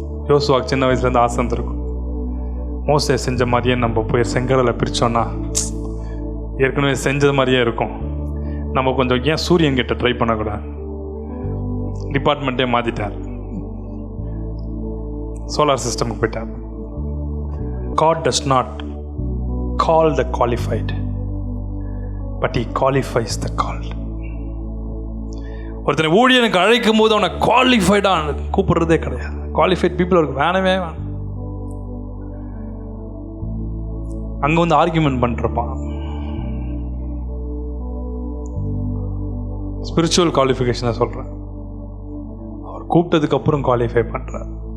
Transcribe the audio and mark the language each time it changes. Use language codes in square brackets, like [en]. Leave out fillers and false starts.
[ta] யோசுவாக்கு சின்ன வயசுலேருந்து ஆசை இருக்கும், மோசை செஞ்ச மாதிரியே நம்ம போய் செங்கடலை பிரித்தோன்னா ஏற்கனவே செஞ்சது மாதிரியே இருக்கும். நம்ம கொஞ்சம் ஏன் சூரியன் கிட்ட ட்ரை பண்ணக்கூடாது? டிபார்ட்மெண்ட்டே மாற்றிட்டார், சோலார் சிஸ்டமுக்கு போயிட்டார். [en] God does not call the qualified, but He qualifies the called. [ta] ஒருத்தனை ஊழியனுக்கு அழைக்கும் போது அவனை குவாலிஃபைடாக கூப்பிடுறதே கிடையாது. குவாலிஃபைட் பீப்புள் அவருக்கு வேணவே வேணும். அங்கே வந்து ஆர்கியூமெண்ட் பண்ணிருப்பான். ஸ்பிரிச்சுவல் குவாலிஃபிகேஷனை சொல்கிறேன். அவர் கூப்பிட்டதுக்கு அப்புறம் குவாலிஃபை பண்ணுறார்.